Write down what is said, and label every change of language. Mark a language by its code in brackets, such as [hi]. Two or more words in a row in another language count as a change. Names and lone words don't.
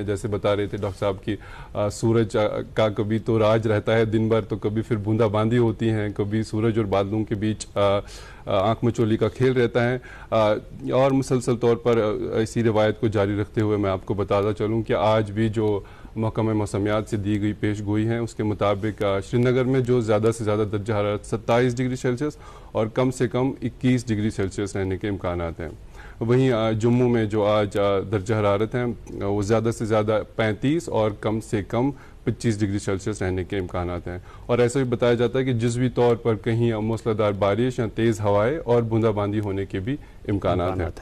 [ur] جیسے بتا رہے تھے ڈاکٹر صاحب کی سورج کا کبھی تو راج رہتا ہے دن بھر, تو کبھی پھر بوندا باندی ہوتی ہیں, کبھی سورج اور بادلوں کے بیچ آنکھ مچولی کا کھیل رہتا ہے. اور مسلسل طور پر اسی روایت کو جاری رکھتے ہوئے میں آپ کو بتاتا چلوں کہ آج بھی جو محکمہ موسمیات سے دی گئی پیش گوئی ہیں اس کے مطابق سری نگر میں جو زیادہ سے زیادہ درجہ حرارت 27 ڈگری سیلسیس اور کم سے کم 21 ڈگری سیلسیس رہنے کے امکانات ہیں. وہیں جموں میں جو آج درجہ حرارت ہیں وہ زیادہ سے زیادہ 35 اور کم سے کم 25 ڈگری سیلسیس رہنے کے امکانات ہیں. اور ایسا بھی بتایا جاتا ہے کہ جزوی طور پر کہیں موسلادھار بارش یا تیز ہوائیں اور بوندا باندی ہونے کے بھی امکانات ہیں.